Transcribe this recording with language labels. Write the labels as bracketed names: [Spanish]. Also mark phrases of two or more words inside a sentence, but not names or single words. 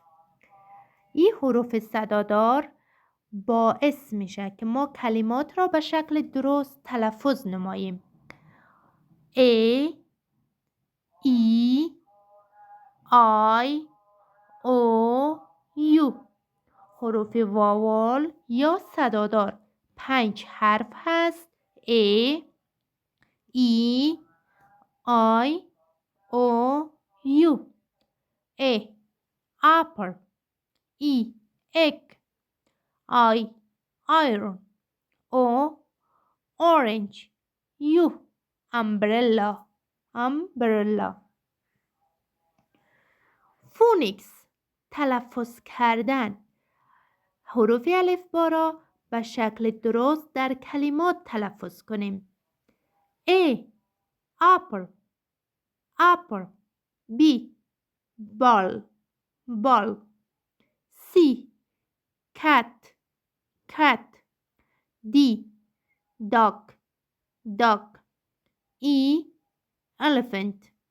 [Persian] این حروف صدادار باعث میشه که ما کلمات را به شکل درست تلفظ نماییم. [English] A E I O U. [Persian] حروف واول یا صدادار 5 حرف هست: [English] A E I O U. A apple. E egg. I iron. O orange. U umbrella. [Persian] فونیکس، تلفظ کردن. حروف الفبا را به شکل درست در کلمات تلفظ کنیم. [English] A apple. B ball. C cat. D dog. E elephant.